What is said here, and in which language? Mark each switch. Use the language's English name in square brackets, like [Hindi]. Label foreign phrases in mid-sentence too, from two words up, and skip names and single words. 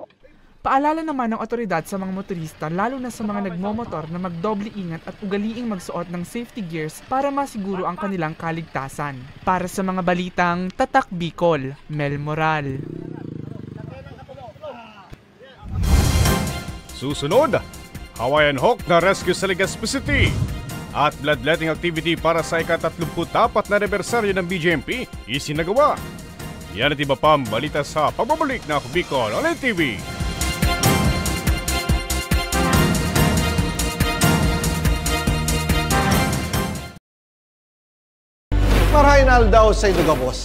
[Filipino] Paalala naman ng otoridad sa mga motorista lalo na sa mga nagmomotor na magdoble ingat at ugaliing magsuot ng [English] safety gears [Filipino] para masiguro ang kanilang kaligtasan. Para sa mga balitang Tatak Bicol, Mel Moral. Susunod, Hawaiian Hawk na rescue sa Legazpi City at [English] bloodletting activity [Filipino] para sa ika-34 na anibersaryo ng BGMP isinagawa. Yan at iba pang balita sa pagbabalik na Bicol Online TV. [Bikol] Marahin aldaw sa Indo Gabos.